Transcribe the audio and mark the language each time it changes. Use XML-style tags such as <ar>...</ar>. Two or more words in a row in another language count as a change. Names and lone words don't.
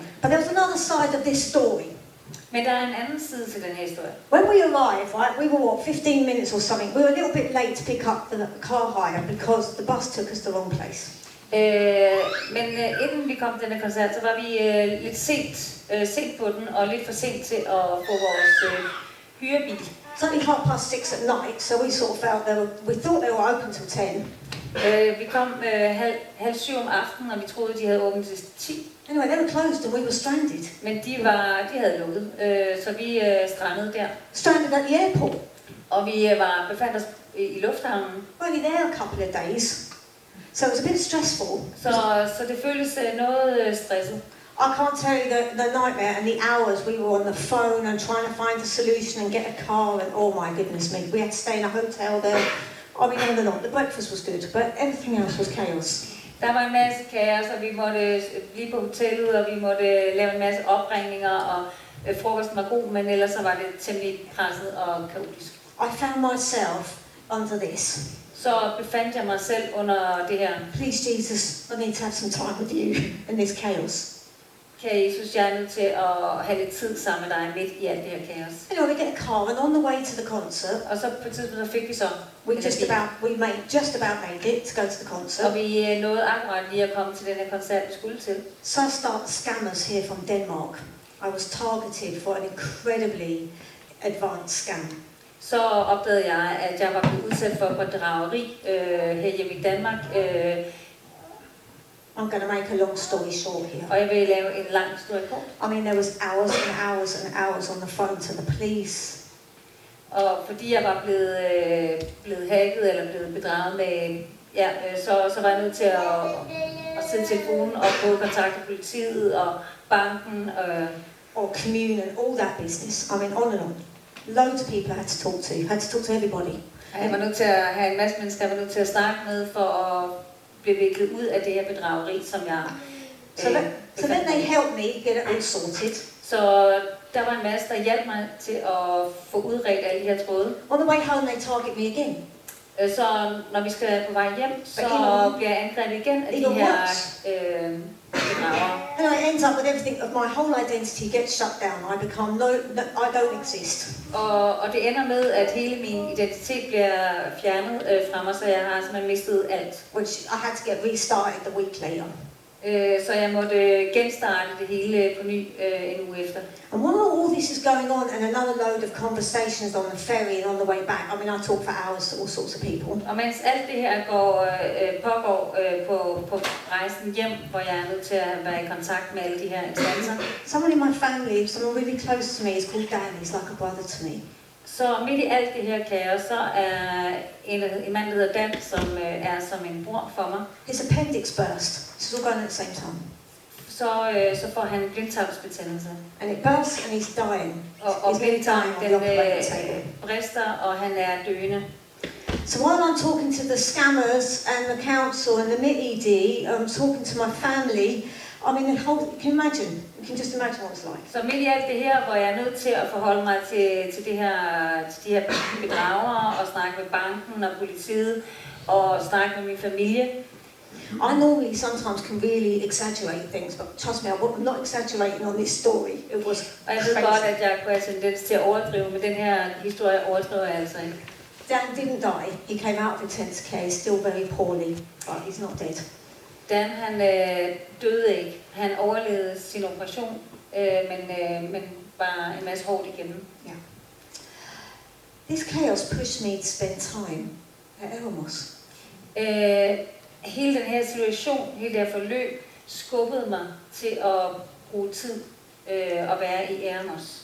<en>But there was another side of this story.</en> <da>Men der er en anden side til den her historie.</da> <en>When we arrived, right, we were 15 minutes or something. We were a little bit late to pick up the car hire because the bus took us the wrong place.</en> <da>Men inden vi kom til denne koncert, så var vi lidt sent på den, og lidt for sent til at få vores hyrebil.</da> <en>It's only 6:30 at night, so we sort of felt we thought they were open till 10.</en> <da>Vi kom halv 7 om aftenen, og vi troede, de havde åbent til 10.</da> <en>Anyway, they were closed and we were stranded.</en> <da>Men de havde lukket, så vi strandede der.</da> <en>Stranded at the airport.</en> <da>Og vi befandt os i lufthavnen.</da> <en>We were only there a couple of days. So it was a bit stressful.</en> <da>Så det føltes noget stresset.</da> <en>I can't tell you the nightmare and the hours we were on the phone and trying to find a solution and get a car and oh my goodness me. We had to stay in a hotel there. I mean, on and on. The breakfast was good, but everything else was chaos.</en> <da>Der var en masse kaos, og vi måtte blive på hotellet, og vi måtte lave en masse opringninger, og frokosten var god, men ellers så var det temmelig presset og kaotisk.</da> <en>I found myself under this.</en> <da>Så befandt jeg mig selv under det her.</da> <en>Please, Jesus, I need to have some time with you in this chaos.</en> <da>Kære Jesus, jeg er nødt til at have lidt tid sammen med dig midt i alt det her kaos.</da> <en>Anyway, we get a car, and on the way to the concert,</en> <da>Og så på et tidspunkt så fik vi så</da> <en>we just about made it to go to the concert.</en> <da>og vi nåede akkurat lige at komme til den her koncert, vi skulle til.</da> <en>So I start scammers here from Denmark. I was targeted for an incredibly advanced scam.</en> <da>Så opdagede jeg, at jeg var blevet udsat for bedrageri herhjemme i Danmark.</da> <en>I'm going to make a long story short here.</en> <da>Og jeg vil lave en lang historie kort.</da> <en>I mean, there was hours and hours and hours on the phone to the police.</en> <da>Og fordi jeg var blevet hacket eller blevet bedraget med, så var jeg nødt til at sidde i telefonen og få kontakt med politiet og banken.</da> <en>Or commune and all that business. I mean, on and on. Loads of people I had to talk to. I had to talk to everybody.</en> <da>Jeg var nødt til at have en masse mennesker, jeg var nødt til at snakke med for at blive viklet ud af det her bedrageri, som jeg</da> <en>So then they helped me get it all sorted.</en> <da>Så der var en masse, der hjalp mig til at få udredt alle de her tråde.</da> <en>On the way home, they target me again.</en> <da>Så når vi skal på vej hjem, så bliver jeg angrebet igen af de her bedragere.</da> <en>And it ends up with everything of my whole identity gets shut down. I become I don't exist.</en> <da>Og det ender med, at hele min identitet bliver fjernet fra mig, så jeg har simpelthen mistet alt.</da> <en>Which I had to get restarted the week later.</en> <da>Så jeg måtte genstarte det hele på ny en uge efter.</da> <en>And while all this is going on, and another load of conversations on the ferry and on the way back, I mean, I talk for hours to all sorts of people.</en> <da>Og mens alt det her pågår på rejsen hjem, hvor jeg er nødt til at være i kontakt med alle de her instanser.</da> <en>Someone in my family, someone really close to me, is called Dan. He's like a brother to me.</en> <da>Så midt i alt det her kaos, så er en mand, der hedder Dan, som er som en bror for mig.</da> <en>His appendix burst. This is all going at the same time.</en> <da>Så får han blindtarmsbetændelse.</da> <en>And it bursts and he's dying.</en> <da>Og</da> <en>He's really dying on the operating table.</en> <da>den brister, og han er døende.</da> <en>So while I'm talking to the scammers and the council and the MIT-ED, I'm talking to my family. I mean, the whole, you can just imagine what it's like.</en> <da>Så midt i alt det her, hvor jeg er nødt til at forholde mig til de her bedragere, og snakke med banken og politiet, og snakke med min familie.</da> <en>I normally sometimes can really exaggerate things, but trust me, I'm not exaggerating on this story. It was</en> <da>Og jeg ved godt, at jeg kunne have tendens til at overdrive, men den her historie overdriver jeg altså ikke.</da> <en>Dan didn't die. He came out of intensive care, still very poorly, but he's not dead.</en> <da>Dan, han døde ikke. Han overlevede sin operation, men var en masse hårdt igennem.</da> <en>Yeah. This chaos pushed me to spend time at Eremos.</en> <da>Hele den her situation, hele det her forløb, skubbede mig til at bruge tid og være i Eremos.</da>